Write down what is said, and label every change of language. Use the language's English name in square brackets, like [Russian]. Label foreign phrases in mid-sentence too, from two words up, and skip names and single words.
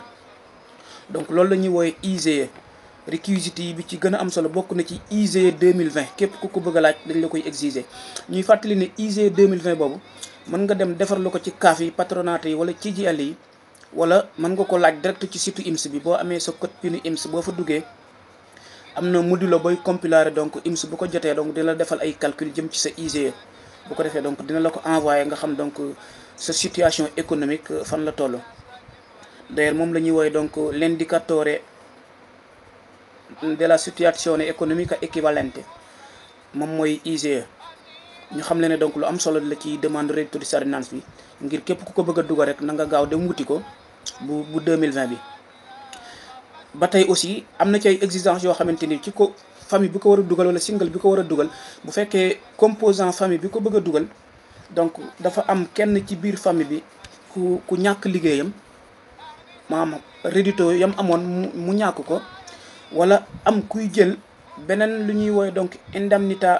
[Wolof] donc loolu la ñuy woowe ISEE réquisites yi bi ci gën a am solo bokk na ci ISEE 2020 képp ku ko bëgg a laaj dañ la koy exiger ñuy fàttali ne ISEE 2020 boobu mën nga dem defar lu ko ci CAF yi patronate yi wala ci CGIL yi wala mën nga ko laaj direct ci site IMS bi boo amee sa code PIN IMS boo fa duggee am na module booy compiler donc IMS bu ko jotee donc dina la defal ay calcul jëm ci sa ISEE bu ko defee donc dina la ko envoyer nga xam donc sa [French] situation économique [Wolof] fan la toll. d'ailleurs moom la ñuy woowee donc [Italian] l'indicatore della situazione economica equivalente [Wolof] moom mooy ISEE. ñu xam le ne donc lu am solo la ci demande [Italian] reddito di cittadinanza [Wolof] bi ngir képp ku ko bëgg a dugal rek na nga gaaw dem wuti ko bu 2020 bi. ba tey aussi am na ci ay exigences yoo xamante ni ci ko famille bi ko war a dugal wala single bi ko war a dugal bu fekkee composant famille bi ko bëgg a dugal donc dafa am kenn ci biir famille bi ku ñàkk liggéeyam maanaam reddito yam amoon mu ñàkk ko wala am kuy jël beneen lu ñuy woowee donc indemnità